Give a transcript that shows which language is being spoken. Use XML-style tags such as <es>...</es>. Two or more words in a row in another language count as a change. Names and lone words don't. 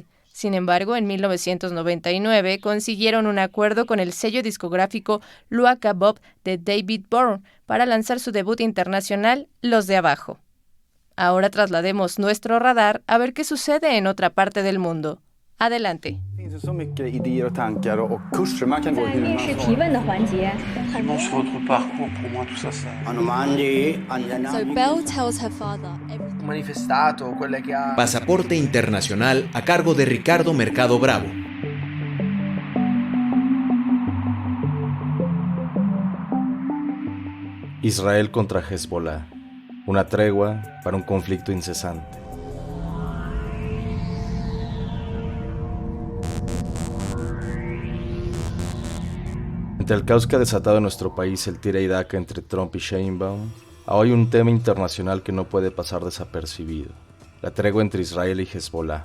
<es>Sin embargo, en 1999 consiguieron un acuerdo con el sello discográfico Luaka Bob de David Byrne para lanzar su debut internacional, Los de Abajo. Ahora traslademos nuestro radar a ver qué sucede en otra parte del mundo. Adelante.</es> <sv>Så mycket idéer och tankar och kurser man kan gå hur man</sv> <en>So Belle tells her father everything.</en> <it>Manifestato, quelle che ha...</it> <es>Pasaporte internacional a cargo de Ricardo Mercado Bravo. Israel contra Hezbollah. Una tregua para un conflicto incesante. Ante el caos que ha desatado en nuestro país el tira y daca entre Trump y Sheinbaum, hay un tema internacional que no puede pasar desapercibido: la tregua entre Israel y Hezbollah.</es>